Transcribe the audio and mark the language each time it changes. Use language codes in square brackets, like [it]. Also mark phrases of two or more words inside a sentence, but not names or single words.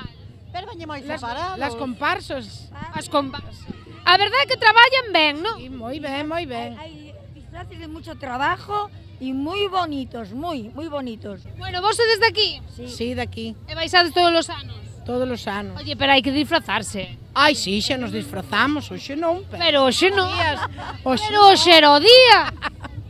[gl] Pero veñe moi separados. [es] Las comparsas. [gl] As comparsas. A verdade é que traballan ben, non? Sí, moi ben. [es] Hai disfraces de mucho trabajo y muy bonitos, muy bonitos. Bueno, [gl] vos sodes de aquí? [es] Sí, de aquí. [gl] E baixades todos os anos? Todos os anos. Oye, pero hai que disfrazarse. Ai, sí, xa nos disfrazamos, hoxe non. Pero hoxe non. Hoxe Pero hoxe era o día.